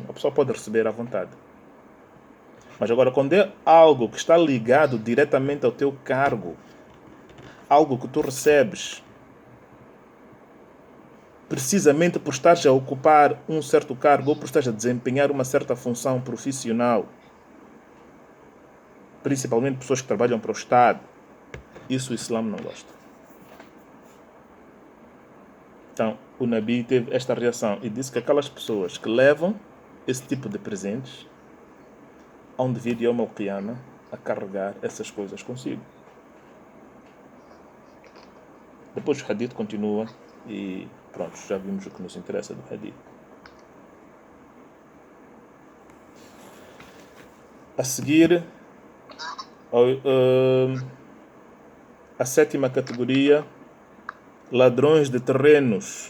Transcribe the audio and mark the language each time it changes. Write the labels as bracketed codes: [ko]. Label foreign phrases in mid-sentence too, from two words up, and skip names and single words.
[pt] A pessoa pode receber à vontade. Mas agora, quando é algo que está ligado diretamente ao teu cargo, algo que tu recebes precisamente por estares a ocupar um certo cargo ou por estares a desempenhar uma certa função profissional, principalmente pessoas que trabalham para o Estado, isso o Islã não gosta. Então, o Nabi teve esta reação e disse que aquelas pessoas que levam esse tipo de presentes hão de vir [ar] يوم القيامة [pt] a carregar essas coisas consigo. Depois o hadith continua e pronto, já vimos o que nos interessa do hadith. A seguir, a sétima categoria, ladrões de terrenos.